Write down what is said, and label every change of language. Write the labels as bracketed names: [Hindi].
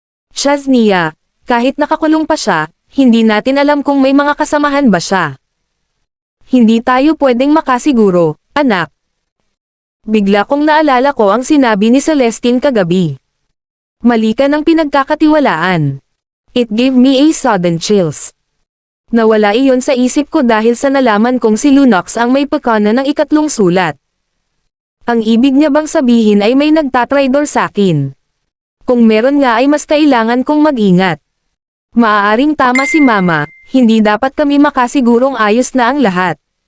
[Filipino] Shaznia, kahit nakakulong pa siya, hindi natin alam kung may mga kasamahan ba siya. Hindi tayo pwedeng makasiguro, anak. Bigla kong naalala ko ang sinabi ni Celestine kagabi. Mali ka ng pinagkakatiwalaan. [English] It gave me a sudden chills. [Filipino] Nawala iyon sa isip ko dahil sa nalaman kong si Lunox ang may pagkana ng ikatlong sulat. Ang ibig niya bang sabihin ay may nagtatraidor sa akin? Kung meron nga ay mas kailangan kong mag-ingat. Maaaring tama si Mama, hindi dapat kami makasigurong ayos na ang lahat.